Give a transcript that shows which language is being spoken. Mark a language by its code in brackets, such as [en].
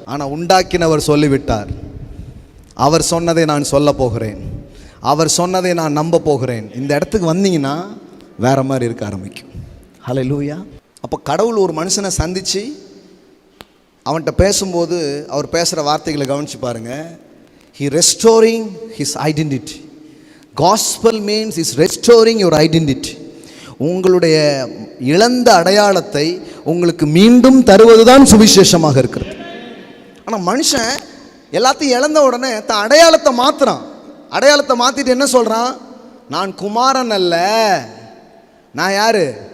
[ta] ஆனால் உண்டாக்கினவர் சொல்லிவிட்டார். அவர் சொன்னதை நான் சொல்ல போகிறேன், அவர் சொன்னதை நான் நம்ப போகிறேன். இந்த இடத்துக்கு வந்தீங்கன்னா வேற மாதிரி இருக்க ஆரம்பிக்கும். ஹல்லேலூயா. அப்போ கடவுள் ஒரு மனுஷனை சந்தித்து அவன்கிட்ட பேசும்போது அவர் பேசுகிற வார்த்தைகளை கவனித்து பாருங்கள். [en] He restoring his identity. Gospel means is restoring your identity. [ta] உங்களுடைய இழந்த அடையாளத்தை உங்களுக்கு மீண்டும் தருவதுதான் சுவிசேஷமாக இருக்கிறது. ஆனால் மனுஷன் எல்லாத்தையும் இழந்த உடனே தன் அடையாளத்தை மாற்றுறான். அடையாளத்தை மாற்றிட்டு என்ன சொல்கிறான்? நான் குமாரன் அல்ல, நான் யாரு?